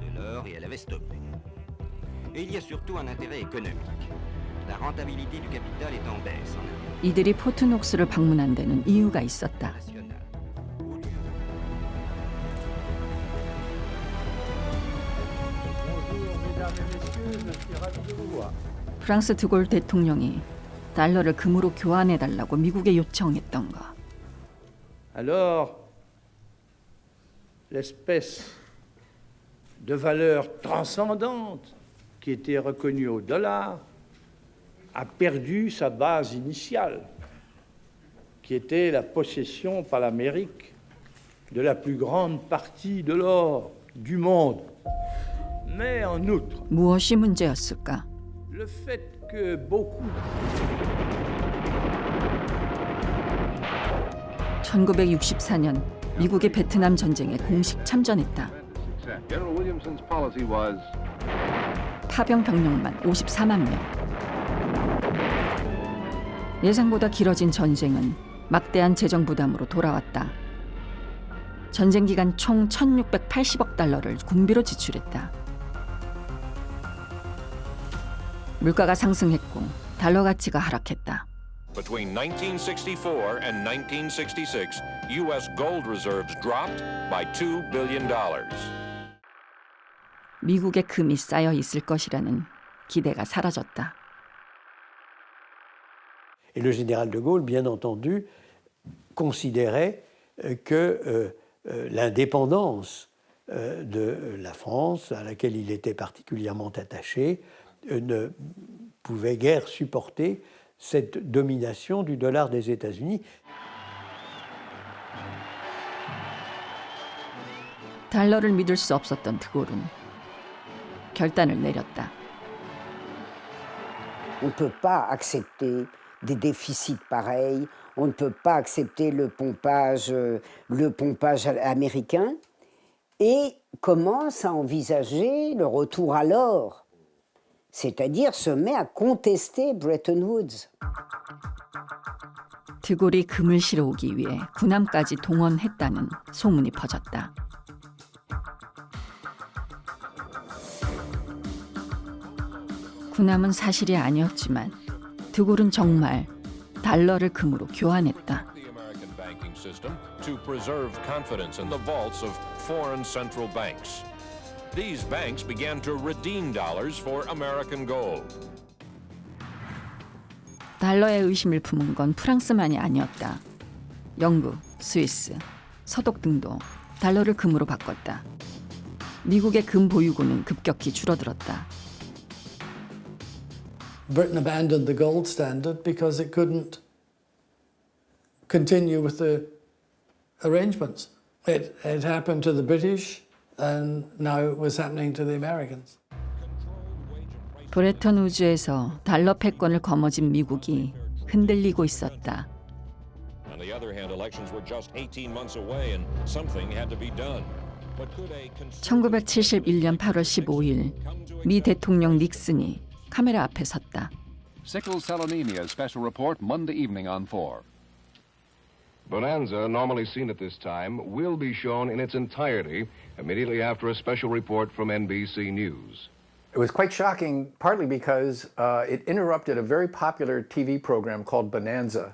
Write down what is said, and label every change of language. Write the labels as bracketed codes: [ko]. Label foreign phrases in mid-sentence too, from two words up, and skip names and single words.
[ko] 이들이 포트녹스를 방문한 데는 이유가 있었다. 프랑스 드골 대통령이 달러를 금으로 교환해달라고 미국에 요청했던 거. [fr] Alors, l'espèce de valeur transcendante qui était reconnue au dollar a perdu sa base initiale, qui était la possession par l'Amérique de la plus grande partie de l'or du monde. Mais en outre, [ko] 무엇이 문제였을까? [fr] le fait que beaucoup [ko] 1964년 미국의 베트남 전쟁에 공식 참전했다. 파병 병력만 54만 명. 예상보다 길어진 전쟁은 막대한 재정 부담으로 돌아왔다. 전쟁 기간 총 1,680억 달러를 군비로 지출했다. 물가가 상승했고 달러 가치가 하락했다. [en] Between 1964 and 1966, U.S. gold reserves dropped by $2 billion. [ko] 미국의 금이 쌓여 있을 것이라는 기대가 사라졌다. [fr] Et le général de Gaulle, bien entendu, considérait que l'indépendance de la France, à laquelle il était particulièrement attaché, ne pouvait guère supporter cette domination du dollar des États-Unis. [ko] 달러를 믿을 수 없었던 드골은 결단을 내렸다. [fr] On ne peut pas accepter des déficits pareils, on ne peut pas accepter le pompage américain et commence à envisager le retour à l'or, c'est-à-dire se met à contester Bretton Woods. [ko] 드골이 금을 실어오기 위해 군함까지 동원했다는 소문이 퍼졌다. 군함은 사실이 아니었지만 드골은 정말 달러를 금으로 교환했다. [en] The American banking system to preserve confidence in the vaults of foreign central banks. These banks began to redeem dollars for American gold. [ko] 달러에 의심을 품은 건 프랑스만이 아니었다. 영국, 스위스, 서독 등도 달러를 금으로 바꿨다. 미국의 금 보유고는 급격히 줄어들었다. [en] Britain abandoned the gold standard because it couldn't continue with the arrangements. It happened to the British and now it was happening to the Americans. [ko] 브레턴 우즈에서 달러 패권을 거머쥔 미국이 흔들리고 있었다. [en] On the other hand, elections were just 18 months away and something had to be done. [ko] 1971년 8월 15일 미 대통령 닉슨이 카메라 앞에 섰다. [en] Sickle cell anemia special report Monday evening on 4. Bonanza, normally seen at this time, will be shown in its entirety immediately after a special report from NBC News. It was quite shocking, partly because it interrupted a very popular TV program called Bonanza.